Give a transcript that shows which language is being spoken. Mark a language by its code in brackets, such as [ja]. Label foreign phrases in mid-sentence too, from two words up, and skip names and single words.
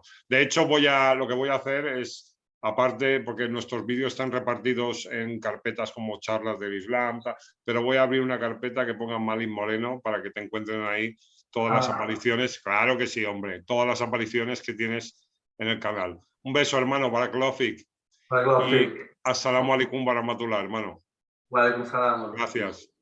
[es] De hecho, lo que voy a hacer es, aparte, porque nuestros vídeos están repartidos en carpetas como charlas del Islam, pero voy a abrir una carpeta que ponga Malik Moreno para que te encuentren ahí todas las apariciones. Claro que sí, hombre, todas las apariciones que tienes en el canal. Un beso, hermano, [ar] بارك الله فيك. [es] Y [ar] السلام عليكم ورحمة الله, [es] hermano. [ar] وعليكم السلام. [es] Gracias.